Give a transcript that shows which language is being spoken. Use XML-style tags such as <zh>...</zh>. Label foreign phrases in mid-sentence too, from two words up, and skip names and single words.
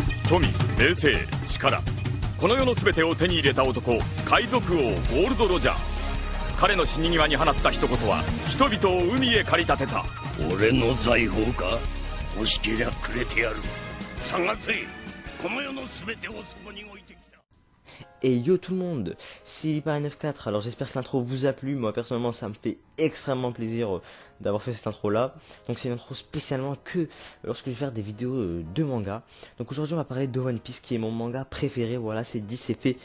<ja>富、名声、力、この世の全てを手に入れた男、海賊王ゴールド・ロジャー。彼の死に際に放った一言は人々を海へ駆り立てた。俺の財宝か？欲しけりゃくれてやる。探せ、この世の全てをそこに置いてきた。</ja> <fr>Et yo tout le monde, c'est Lipa94. Alors j'espère que l'intro vous a plu. Moi personnellement ça me fait extrêmement plaisir d'avoir fait cette intro là. Donc c'est une intro spécialement que lorsque je vais faire des vidéos de manga. Donc aujourd'hui on va parler de One Piece qui est mon manga préféré. Voilà, c'est dit, c'est fait.</fr>